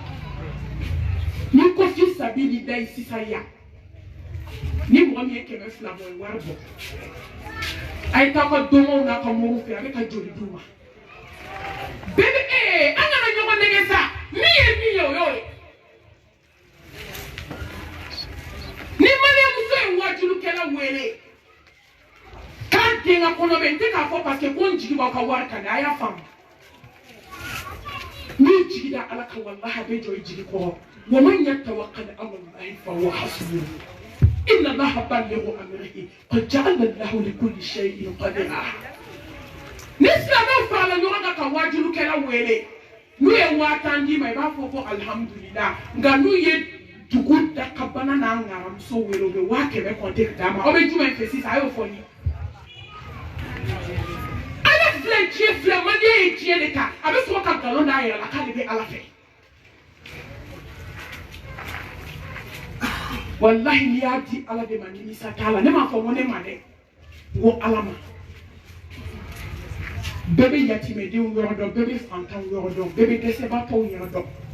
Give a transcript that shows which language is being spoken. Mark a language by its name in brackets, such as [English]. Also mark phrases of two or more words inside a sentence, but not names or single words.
[Bambara] ni ko fi sabilillahi sisan yan ni mɔgɔ min ye 200 bɔ ye wari bɔ a ye taa ka donmow n'a ka moriw fɛ a bɛ ka joli d'u ma bɛɛ bɛ an kana ɲɔgɔn nɛgɛ sa min ye o y'o ye ni maliyɛnmuso ye wajulukɛla wele k'a den ka kɔnɔ bɛ n tɛ k'a fɔ [French] parce que [Bambara] ko n jigi b'aw ka wari kan dɛ a y'a faamu n'i jigi da ala kan walahi a bɛ jɔ i jigi kɔrɔ [Arabic] ومن يتوكل على الله فهو حسبه إن الله بالغ أمره قد جعل الله لكل شيء قدرا [Bambara] ni silamɛw farala ɲɔgɔn kan ka wajulukɛla wele n'u ye 5000 d'i ma i b'a fɔ ko alhamdulillah nka n'u ye dugu dakabana n'a ŋaramuso wele u bɛ 100 kɔnte ka d'a ma aw bɛ jumɛn fɛ sisan a y'o fɔ n ye ala filɛ diɲɛ filɛ maliyɛn ye diɲɛ de ta a bɛ sɔrɔ ka nkalon d'a yɛrɛ la k'ale bɛ ala fɛ wallahi n'i y'a di ala de ma nimisa t'a la ne m'a fɔ n ko ne ma dɛ n ko ala ma bɛɛ bɛ yatimɛdenw yɔrɔ dɔn bɛɛ bɛ fantanw yɔrɔ dɔn bɛɛ bɛ dɛsɛbaatɔw yɔrɔ dɔn